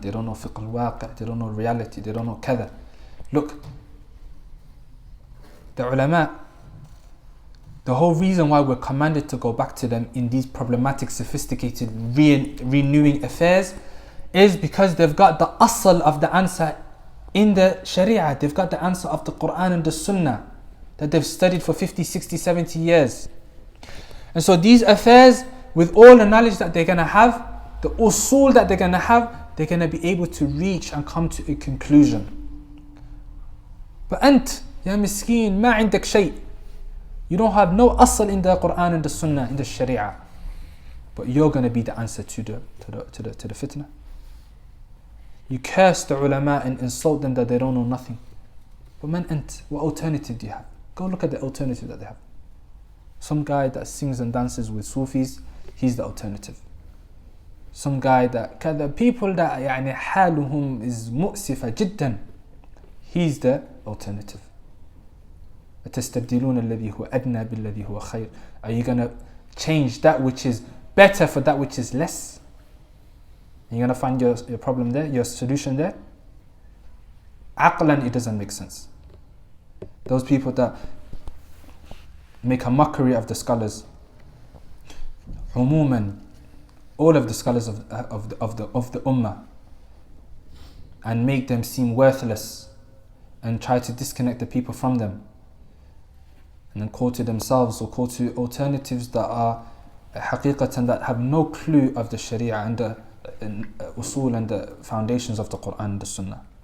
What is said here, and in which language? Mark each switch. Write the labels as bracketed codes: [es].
[en] They don't know fiqh al-waqi'. They don't know reality. They don't know kada. Look, the ulama, the whole reason why we're commanded to go back to them in these problematic, sophisticated, renewing affairs is because they've got the asl of the answer in the sharia. They've got the answer of the Quran and the Sunnah that they've studied for 50, 60, 70 years. And so these affairs, with all the knowledge that they're going to have, the usul that they're going to have, they're going to be able to reach and come to a conclusion. But [ar] أنت يا مسكين ما عندك شيء. [en] You don't have no asl in the Quran and the Sunnah, in the Sharia. But you're going to be the answer to the fitna. You curse the ulama and insult them that they don't know nothing. But [ar] man ant, [en] what alternative do you have? Go look at the alternative that they have. Some guy that sings and dances with Sufis, he's the alternative. Some guy that the people that [ar] يعني حالهم [en] is [ar] مؤسفة جدا, [en] he's the alternative. [ar] أتستبدلون الذي هو أدنى بالذي هو خير. [en] Are you going to change that which is better for that which is less? You're going to find your problem there, your solution there? Aqlan, it doesn't make sense. Those people that make a mockery of the scholars, umuman, all of the scholars of the ummah, and make them seem worthless and try to disconnect the people from them, and then call to themselves or call to alternatives that are haqiqatan, that have no clue of the sharia and the usul and the foundations of the Quran and the Sunnah.